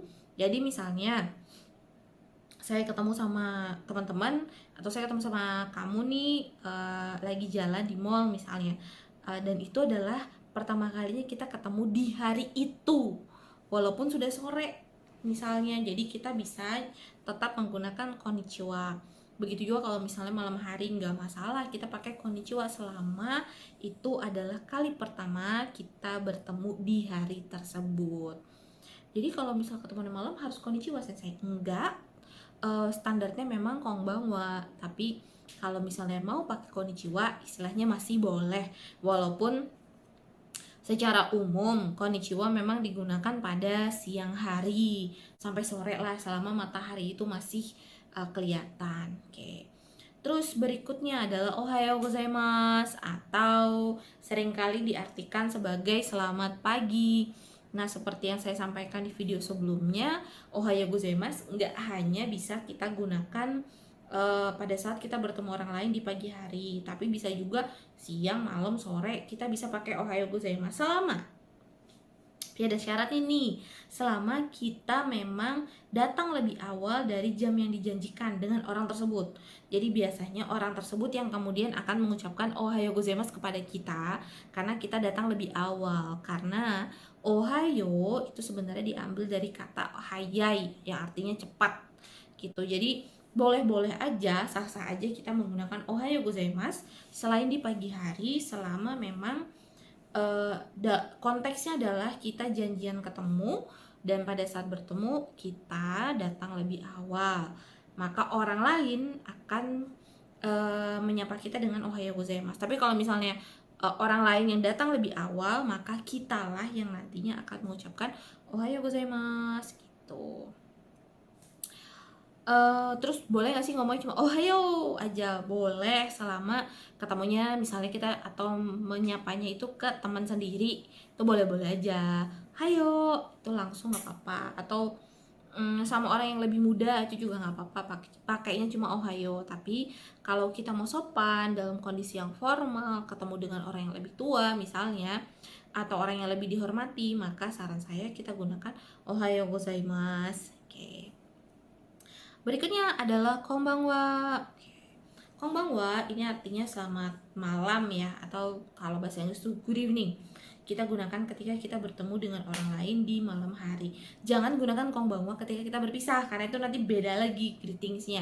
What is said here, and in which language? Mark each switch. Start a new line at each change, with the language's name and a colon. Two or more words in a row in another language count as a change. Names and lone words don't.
Indonesian: Jadi misalnya saya ketemu sama teman-teman atau saya ketemu sama kamu nih lagi jalan di mall misalnya, dan itu adalah pertama kalinya kita ketemu di hari itu walaupun sudah sore misalnya, jadi kita bisa tetap menggunakan konnichiwa. Begitu juga kalau misalnya malam hari, nggak masalah kita pakai konnichiwa selama itu adalah kali pertama kita bertemu di hari tersebut. Jadi kalau misal ketemu di malam harus
Japanese: こんにちは先生?
Indonesian: Enggak, standarnya memang konbanwa, tapi kalau misalnya mau pakai konnichiwa istilahnya masih boleh, walaupun secara umum konnichiwa memang digunakan pada siang hari sampai sore lah, selama matahari itu masih kelihatan. Oke. Terus berikutnya adalah
Japanese: おはようございます,
Indonesian: atau seringkali diartikan sebagai selamat pagi. Nah, seperti yang saya sampaikan di video sebelumnya,
Japanese: おはようございます
Indonesian: nggak hanya bisa kita gunakan pada saat kita bertemu orang lain di pagi hari, tapi bisa juga siang, malam, sore kita bisa pakai
Japanese: おはようございます
Indonesian: selama ada syarat ini, selama kita memang datang lebih awal dari jam yang dijanjikan dengan orang tersebut. Jadi biasanya orang tersebut yang kemudian akan mengucapkan
Japanese: おはようございます
Indonesian: kepada kita karena kita datang lebih awal. Karena ohayo itu sebenarnya diambil dari kata hayai yang artinya cepat gitu. Jadi boleh-boleh aja, sah-sah aja kita menggunakan
Japanese: おはようございます
Indonesian: selain di pagi hari, selama memang konteksnya adalah kita janjian ketemu dan pada saat bertemu kita datang lebih awal, maka orang lain akan menyapa kita dengan
Japanese: おはようございます.
Indonesian: Tapi kalau misalnya orang lain yang datang lebih awal, maka kitalah yang nantinya akan mengucapkan
Japanese: おはようございます
Indonesian: gitu. Terus boleh gak sih ngomongnya cuma ohayo aja? Boleh, selama ketemunya misalnya kita atau menyapanya itu ke teman sendiri, itu boleh-boleh aja. Hayo, itu langsung gak apa-apa. Atau sama orang yang lebih muda itu juga gak apa-apa, pakainya cuma ohayo. Tapi kalau kita mau sopan dalam kondisi yang formal, ketemu dengan orang yang lebih tua misalnya, atau orang yang lebih dihormati, maka saran saya kita gunakan
Japanese: おはようございます.
Indonesian: Oke. Berikutnya adalah konbanwa. Konbanwa ini artinya selamat malam ya, atau kalau bahasa Inggris itu
English: good evening.
Indonesian: Kita gunakan ketika kita bertemu dengan orang lain di malam hari. Jangan gunakan konbanwa ketika kita berpisah, karena itu nanti beda lagi greetingsnya.